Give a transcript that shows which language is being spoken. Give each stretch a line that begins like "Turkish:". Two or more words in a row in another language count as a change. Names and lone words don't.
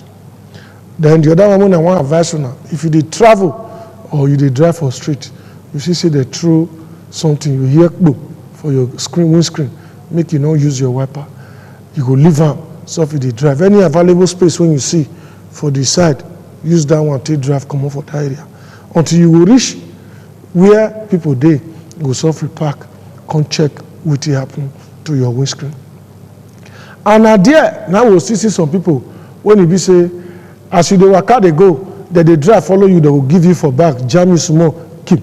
Nigerian Pidgin: Then the other one when I want advice on, if you did travel or you did drive for street, you see say they throw something, you hear for your windscreen, make you not use your wiper. You go leave them. So if you did drive any available space when you see for the side, use that one to drive come off for that area. Until you will reach where people dey, you go suffer park, come check what happen to your windscreen. And now we'll see some people when you be say, as you dey waka dey go, that they drive follow you, they will give you for back, jam you small, keep.